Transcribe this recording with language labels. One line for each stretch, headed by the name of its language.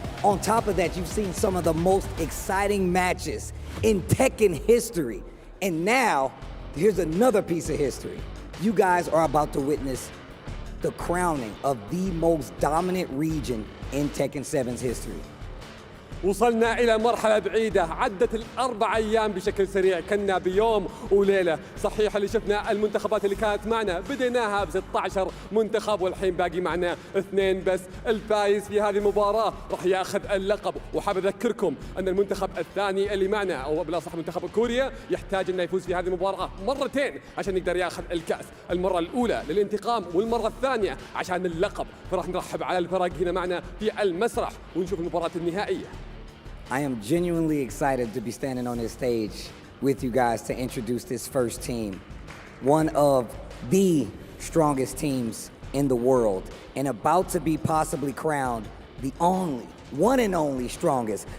English: On top of that, you've seen some of the most exciting matches in Tekken history. And now, here's another piece of history. You guys are about to witness the crowning of the most dominant region in Tekken 7's history.
Arabic: وصلنا إلى مرحلة بعيدة عدت ال4 أيام بشكل سريع كنا بيوم وليلة. صحيح اللي شفنا المنتخبات اللي كانت معنا بديناها ب16 منتخب والحين باقي معنا 2 بس. الفايز في هذه المباراة راح ياخذ اللقب. وحاب أذكركم أن المنتخب الثاني اللي معنا أو بالأصح منتخب كوريا يحتاج أنه يفوز في هذه المباراة مرتين عشان يقدر ياخذ الكأس. المرة الأولى للانتقام والمرة الثانية عشان اللقب. فراح نرحب على الفرق هنا معنا في المسرح ونشوف المباراة النهائية.
English: I am genuinely excited to be standing on this stage with you guys to introduce this first team. One of the strongest teams in the world and about to be possibly crowned the only, one and only strongest.